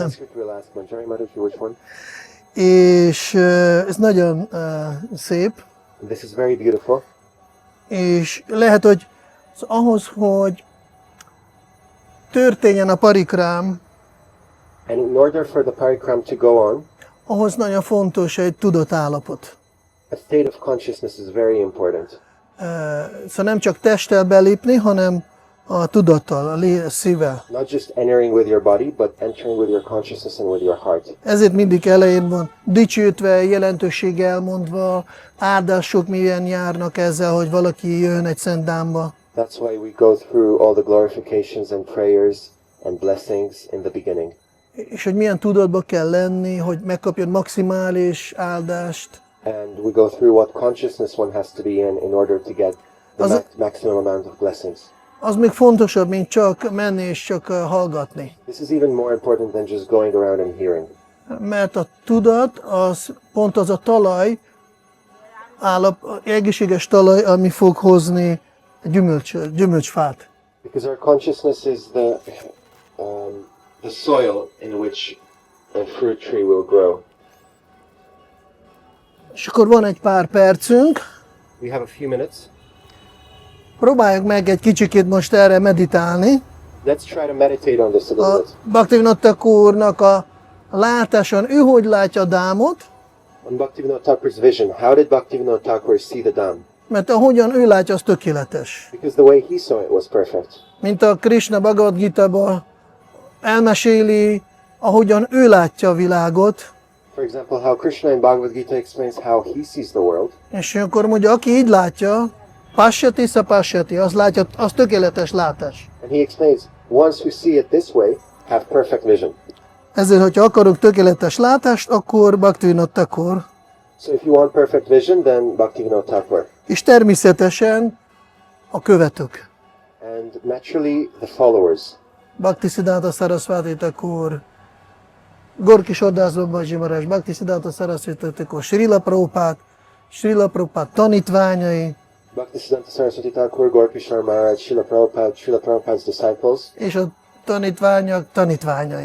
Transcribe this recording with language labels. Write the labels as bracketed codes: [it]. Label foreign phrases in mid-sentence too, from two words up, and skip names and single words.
[en] Sanskrit, we'll ask Manjari Mataji which one. [hu] És ez nagyon szép, [en] This is very beautiful. [hu] és lehet, hogy ahhoz, hogy történjen a parikrám, [en] And in order for the parikram to go on, [hu] ahhoz nagyon fontos egy tudatállapot. [en] a state of consciousness is very important. [hu] Szóval nem csak testtel belépni, hanem a tudattal, a szívvel. [en] Not just entering with your body, but entering with your consciousness and with your heart. [hu] Ezért mindig elején van dicsőtve, jelentőség elmondva, áldások milyen járnak ezzel, hogy valaki jön egy szent dámba. [en] That's why we go through all the glorifications and prayers and blessings in the beginning. [hu] És hogy milyen tudatba kell lenni, hogy megkapjon maximális áldást. [en] And we go through what consciousness one has to be in order to get the [hu] Az- [en] maximum amount of blessings. [hu] az még fontosabb, mint csak menni és csak hallgatni. [en] This is even more important than just going around and hearing. [hu] Mert a tudat az pont az a talaj, egészséges talaj, ami fog hozni gyümölcsfát. [en] Because our consciousness is the soil in which a fruit tree will grow. [hu] És akkor van egy pár percünk. [en] We have a few minutes. [hu] Próbáljuk meg egy kicsikét most erre meditálni. [en] Let's try to meditate on this a little A bit. [hu] Bhaktivinoda Thakurnak a látáson, ő hogy látja a dámot? [en] On Bhaktivinoda Thakur's vision, how did Bhaktivinoda Thakur see the Dham? [hu] Mert ahogyan ő látja, az tökéletes. [en] Because the way he saw it was perfect. [hu] Mint a Krishna Bhagavad Gita-ban elmeséli, ahogyan ő látja a világot, [en] For example, how Krishna in Bhagavad Gita explains how he sees the world. [hu] és akkor mondja, aki így látja, [sa] pashyati sa pashyati, [hu] az látja, az tökéletes látás. [en] And he explains, ones who see it this way have perfect vision. [hu] Ezért, hogyha akarunk tökéletes látást, akkor Bhaktivinoda Thakur. [en] So if you want perfect vision, then Bhaktivinoda Thakur. [hu] És természetesen a követők. [en] And naturally, the followers. [hu] Bhaktisiddhanta Saraswati Thakur, Gorki Sordás Babaji Maharaj, Bhaktisiddhanta Saraswati Thakur, Srila Prabhupád tanítványai, [en] Bhaktisiddhanta Saraswati Thakur, Gorkishore Maharaj, Srila Prabhupada's disciples, [hu] és a tanítványok tanítványai.